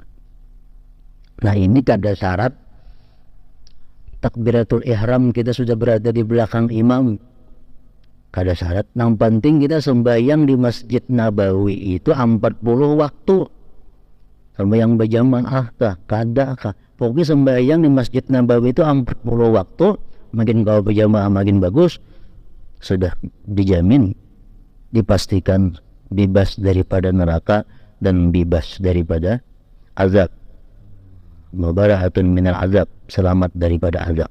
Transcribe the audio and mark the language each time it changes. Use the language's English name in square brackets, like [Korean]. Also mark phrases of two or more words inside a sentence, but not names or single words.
[Banjar] Nah, ini kada syarat takbiratul ihram kita sudah berada di belakang imam, kada syarat. [Indonesian] Yang penting kita sembahyang di Masjid Nabawi itu 40 waktu. [Banjar] Sembahyang berjamaah kah, kada kah, pokoknya sembahyang di Masjid Nabawi itu 40 waktu. [Indonesian] Makin kau berjamaah makin bagus, sudah dijamin dipastikan bebas daripada neraka dan bebas daripada azab. [Arabic] مبرأة من العذاب, [Indonesian] selamat daripada azab.